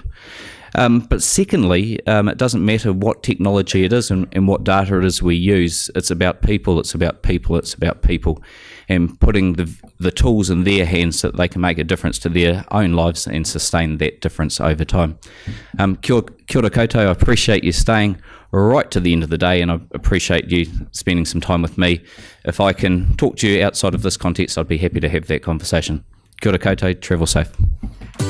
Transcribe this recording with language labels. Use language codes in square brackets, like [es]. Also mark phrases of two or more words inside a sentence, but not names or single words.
[en] But secondly, it doesn't matter what technology it is and what data it is we use. It's about people, it's about people, it's about people, and putting the tools in their hands so that they can make a difference to their own lives and sustain that difference over time. [mi] Kia ora koutou, [en] I appreciate you staying right to the end of the day, and I appreciate you spending some time with me. If I can talk to you outside of this context, I'd be happy to have that conversation. [mi] Kia ora koutou, [en] travel safe.